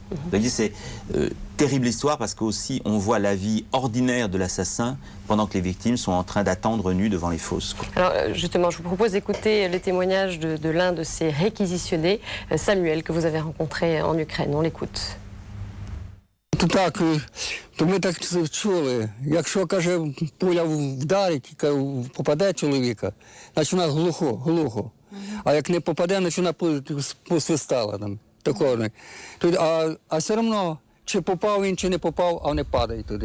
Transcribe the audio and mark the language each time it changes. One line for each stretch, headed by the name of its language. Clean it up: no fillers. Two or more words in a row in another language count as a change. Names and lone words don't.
French: C'est terrible histoire parce qu'aussi on voit la vie ordinaire de l'assassin pendant que les victimes sont en train d'attendre nues devant les fosses. Alors justement, je vous propose d'écouter les témoignages de l'un de ces réquisitionnés, Samuel, que vous avez rencontré en Ukraine. On l'écoute.
Ukrainian: То ми так чули, якщо, каже, пуля вдарить, попаде чоловіка, значить вона глухо. А як не попаде, значить вона посвистала там, такого. А все одно, чи попав він, чи не попав, а вони падають туди.